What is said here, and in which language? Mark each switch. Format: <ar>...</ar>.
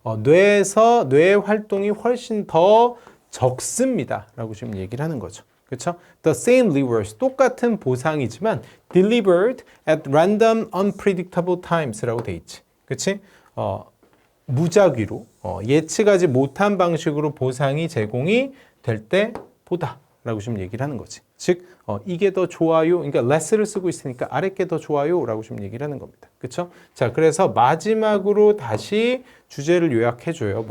<ko>뇌에서 뇌의 활동이 훨씬 더 적습니다. 라고 지금 얘기를 하는 거죠. 그렇죠?</ko> <en>The same rewards,</en> <ko>똑같은 보상이지만</ko> <en>delivered at random unpredictable times라고 돼 있지.</en> <ko>그렇지? 무작위로 예측하지 못한 방식으로 보상이 제공이 될 때 보다 라고 지금 얘기를 하는 거지. 즉 이게 더 좋아요. 그러니까 less를 쓰고 있으니까 아래 게 더 좋아요 라고 지금 얘기를 하는 겁니다. 그렇죠? 자, 그래서 마지막으로 다시 주제를 요약해 줘요.</ko>